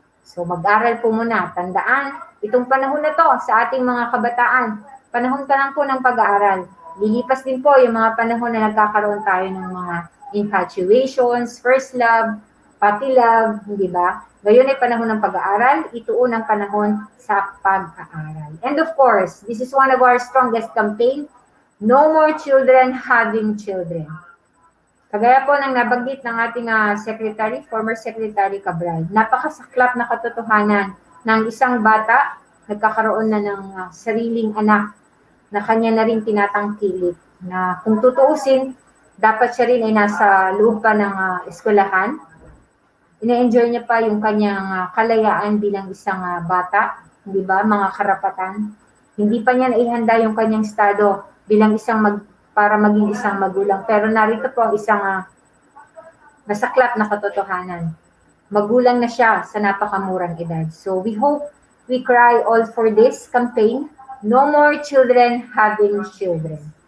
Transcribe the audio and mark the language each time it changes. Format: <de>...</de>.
<tl>So mag-aral po muna. Tandaan, itong panahon na to sa ating mga kabataan, panahon pa lang po ng pag-aaral. Lilipas din po yung mga panahon na nagkakaroon tayo ng mga infatuations, first love, puppy love, hindi ba? Ngayon ay panahon ng pag-aaral, ituon ang panahon sa pag-aaral.</tl> <en>And of course, this is one of our strongest campaign, no more children having children.</en> <tl>Kagaya po ng nabanggit ng ating secretary, former Secretary Cabral, napakasaklap na katotohanan ng isang bata nagkakaroon na ng sariling anak na kanya na rin tinatangkilik na kung tutuusin, dapat siya rin ay nasa loob pa ng eskwelahan. Ina-enjoy niya pa yung kanyang kalayaan bilang isang bata, di ba? Mga karapatan. Hindi pa niya naihanda yung kanyang estado bilang para maging isang magulang. Pero narito po ang isang masaklap na katotohanan. Magulang na siya sa napakamurang edad.</tl> <en>So we hope we cry all for this campaign. No more children having children.</en>